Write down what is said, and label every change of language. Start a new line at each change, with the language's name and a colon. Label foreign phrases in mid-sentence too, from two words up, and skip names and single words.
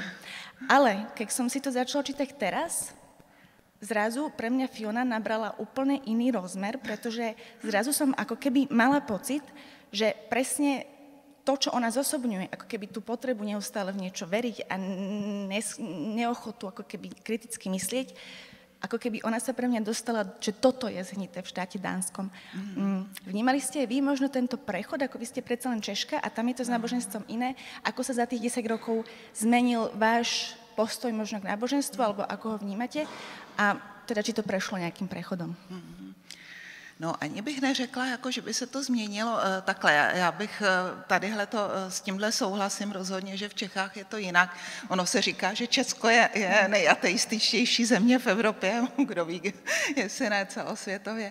Slovak: Ale keď som si to začala čítať teraz, zrazu pre mňa Fiona nabrala úplne iný rozmer, pretože zrazu som ako keby mala pocit, že presne to, čo ona zosobňuje, ako keby tú potrebu neustále v niečo veriť a neochotu ako keby kriticky myslieť, ako keby ona sa pre mňa dostala, že toto je zhnité v štáte dánskom. Vnímali ste vy možno tento prechod, ako vy ste predsa len Češka a tam je to s náboženstvom iné, ako sa za tých 10 rokov zmenil váš postoj možno k náboženstvu, alebo ako ho vnímate a teda či to prešlo nejakým prechodom?
Czech: No ani bych neřekla, jako, že by se to změnilo takhle. Já bych s tímhle souhlasím rozhodně, že v Čechách je to jinak. Ono se říká, že Česko je nejateističtější země v Evropě, kdo ví, jestli ne celosvětově.